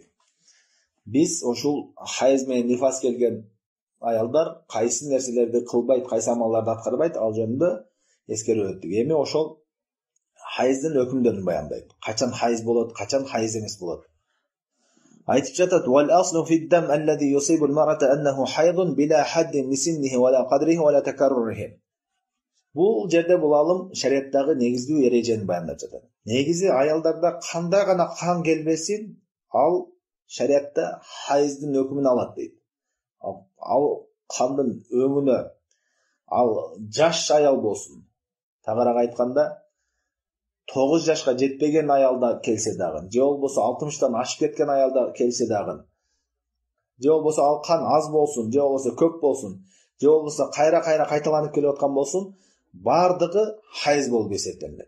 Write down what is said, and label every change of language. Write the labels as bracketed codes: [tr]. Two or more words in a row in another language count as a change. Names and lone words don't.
[ky] Биз ошол хайыз менен нифас келген аялдар кайсы нерселерди кылбайт, кайсы амалдарды аткарбайт, ал жөнүндө эскерип өттүк. Эми ошол хайыздын өкүмдөрүн баяндайт. Качан хайыз болот, качан хайыз эмес болот. Айтып жатат: [ar] "والأصل في الدم الذي يصيب المرأة أنه حيض بلا حد لسنه ولا قدره ولا تكرره." [ky] Бул жерде бул алым шариаттагы негиздүү эрежени баяндап жатат. Негизи аялдарда кандай гана кан келбесин, ал шариатта хайыздын өкүмүн алат дейт. Ал кандын өңүнө ал жаш аял болсун, тагыраак айтканда 9 жашка жетпеген аялда келсе дагы, же болбосо 60тан ашып кеткен аялда келсе дагы, же болбосо ал кан аз болсун, же болбосо көп болсун, же болбосо кайра кайталанып келип аткан болсун, бардыгы хайыз болуп эсептелет.